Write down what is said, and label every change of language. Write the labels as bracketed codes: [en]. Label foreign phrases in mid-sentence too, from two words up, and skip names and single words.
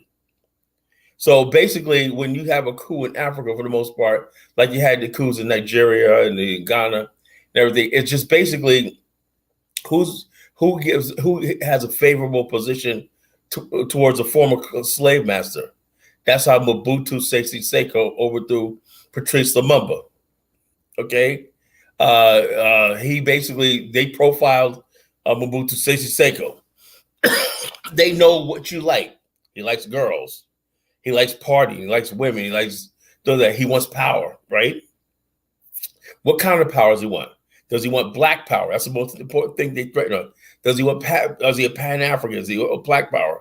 [en] So basically, when you have a coup in Africa, for the most part, like you had the coups in Nigeria and the Ghana and everything, it's just basically who has a favorable position towards a former slave master. That's how Mobutu Sese Seko overthrew Patrice Lumumba. Okay, they profiled Mobutu Sese Seko. They know what you like. He likes girls. He likes partying. He likes women. He likes that. He wants power, right? What kind of power does he want? Does he want black power? That's the most important thing they threaten on. Does he a Pan-African? Is he a black power?